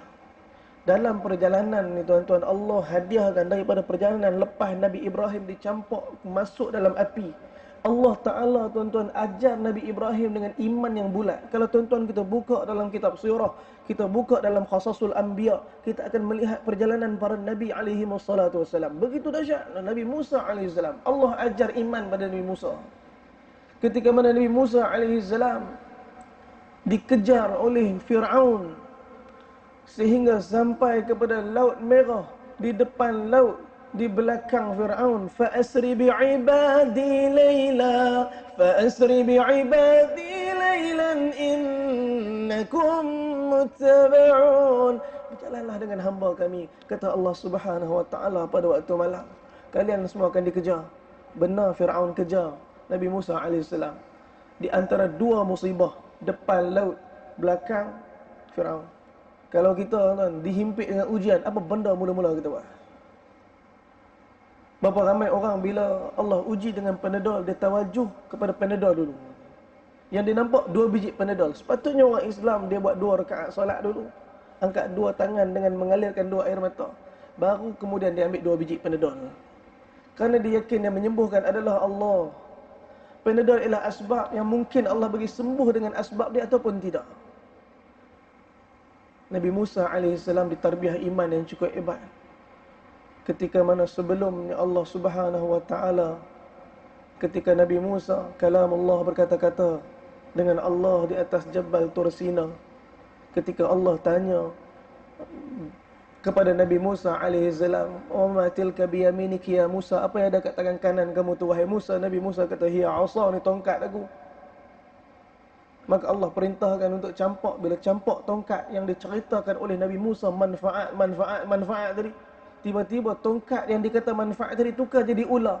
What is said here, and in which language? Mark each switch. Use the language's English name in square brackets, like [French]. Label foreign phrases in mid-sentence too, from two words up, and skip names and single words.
[Malay] Dalam perjalanan ni tuan-tuan, Allah hadiahkan daripada perjalanan lepas Nabi Ibrahim dicampak masuk dalam api, Allah Ta'ala tuan-tuan ajar Nabi Ibrahim dengan iman yang bulat. Kalau tuan-tuan kita buka dalam kitab sirah, kita buka dalam Qasasul Anbiya, kita akan melihat perjalanan para Nabi [Arabic] عليه الصلاة والسلام. [Malay] Begitu dahsyat. Nabi Musa [Arabic] عليه السلام, [Malay] Allah ajar iman pada Nabi Musa. Ketika mana Nabi Musa [Arabic] عليه السلام [Malay] dikejar oleh Fir'aun sehingga sampai kepada Laut Merah, di depan laut, di belakang Fir'aun, [Arabic] فأسر بعبادي ليلا، فأسر بعبادي ليلا إنكم متبعون. [Malay] Berjalanlah dengan hamba kami, kata Allah [Arabic] سبحانه وتعالى [Malay] pada waktu malam. Kalian semua akan dikejar. Benar Fir'aun kejar Nabi Musa alaihissalam di antara dua musibah, depan laut, belakang Fir'aun. Kalau kita kan dihimpit dengan ujian, apa benda mula-mula kita buat? Berapa ramai orang bila Allah uji dengan Panadol, dia tawajuh kepada Panadol dulu. Yang dia nampak 2 biji Panadol. Sepatutnya orang Islam dia buat 2 rakaat solat dulu. angkat dua tangan dengan mengalirkan dua air mata. Baru kemudian dia ambil 2 biji Panadol. Kerana dia yakin yang menyembuhkan adalah Allah. Panadol ialah asbab yang mungkin Allah bagi sembuh dengan asbab dia ataupun tidak. Nabi Musa AS ditarbiah iman yang cukup hebat. Ketika mana sebelumnya Allah [Arabic] سبحانه وتعالى, [Malay] ketika Nabi Musa kalam Allah berkata-kata dengan Allah di atas Jabal Tur Sina, ketika Allah tanya kepada Nabi Musa AS, [Arabic] "وما تلك بيمينك يا موسى?" [Malay] Apa yang ada kat tangan kanan kamu tu wahai Musa? Nabi Musa kata, [Arabic] "هي عصا," [Malay] ni tongkat aku. Maka Allah perintahkan untuk campak. Bila campak tongkat yang diceritakan oleh Nabi Musa, manfaat tadi, tiba-tiba tongkat yang dikata manfaat tadi tukar jadi ular.